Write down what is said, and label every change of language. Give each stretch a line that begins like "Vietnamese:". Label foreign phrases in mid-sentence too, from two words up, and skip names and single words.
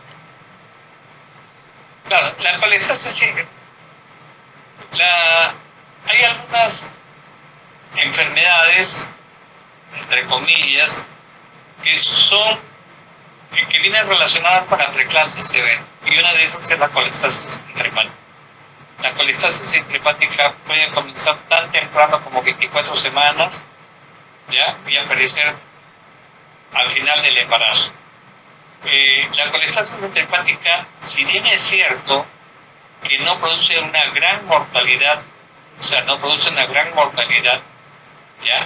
Spanish: Claro, la colestasis sí. Hay algunas enfermedades, entre comillas, que vienen relacionadas con la preeclampsia severa, y una de esas es la colestasis intrahepática. La colestasis intrahepática puede comenzar tan temprano como 24 semanas, ¿ya? Y aparecer al final del embarazo. La colestasis intrahepática, si bien es cierto que no produce una gran mortalidad, o sea, no produce una gran mortalidad, ¿ya?